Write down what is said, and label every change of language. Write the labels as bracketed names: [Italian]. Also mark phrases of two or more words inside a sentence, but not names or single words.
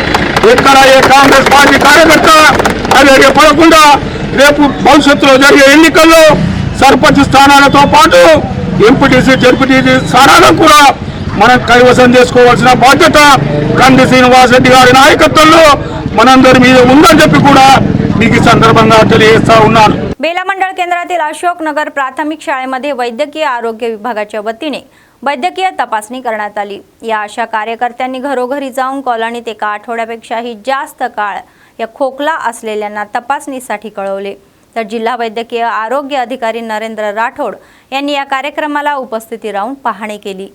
[Telugu] ఎక్కడ ఏ కాంగ్రెస్ పార్టీ కార్యకర్త అలాగే పడకుండా రేపు భవిష్యత్తులో జరిగే ఎన్నికల్లో సర్పంచ్ స్థానాలతో పాటు ఎంపీటీసీ జడ్పీటీసీ స్థానాలను కూడా మనం కైవసం చేసుకోవాల్సిన బాధ్యత కంది శ్రీనివాస్ రెడ్డి గారి నాయకత్వంలో मనందరి మీద ఉందని చెప్పి కూడా మీకు ఈ సందర్భంగా తెలియజేస్తా ఉన్నాను. [Marathi] बेला मंडळ केंद्रातील अशोक नगर प्राथमिक शाळेमध्ये वैद्यकीय आरोग्य विभागाच्या वतीने वैद्यकीय तपासणी करण्यात आली. या आशा कार्यकर्त्यांनी घरोघरी जाऊन कॉलनीत एका आठवड्यापेक्षाही जास्त काळ या खोकला असलेल्यांना तपासणीसाठी कळवले. तर जिल्हा वैद्यकीय आरोग्य अधिकारी नरेंद्र राठोड यांनी या कार्यक्रमाला उपस्थिती राहून पाहणी केली.